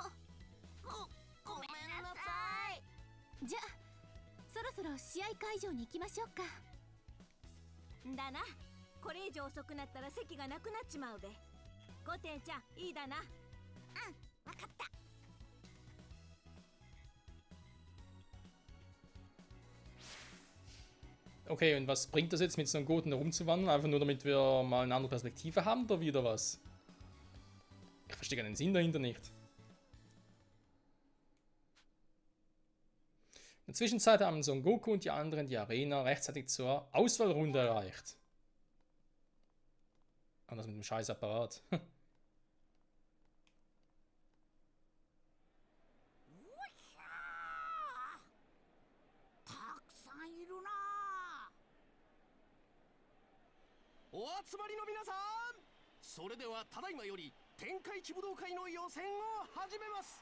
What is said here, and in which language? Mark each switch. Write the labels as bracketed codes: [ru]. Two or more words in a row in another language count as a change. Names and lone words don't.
[ja] ごめんなさい。じゃあそろそろ試合会場に行きましょうか。だな、これ以上遅くなったら席がなくなっちまうべ。5点ちゃんいいだな。分かった。 [de] Okay, und was bringt das jetzt mit so einem Goten rumzuwandern? Einfach nur damit wir mal eine andere Perspektive haben oder wieder was? Ich verstehe den Sinn dahinter nicht. In der Zwischenzeit haben Son Goku und die anderen die Arena rechtzeitig zur Auswahlrunde erreicht. Und das mit dem scheiß Apparat. [ja] たくさんいるな。お集まりの皆さん、それではただいまより天下一武道会の予選を始めます。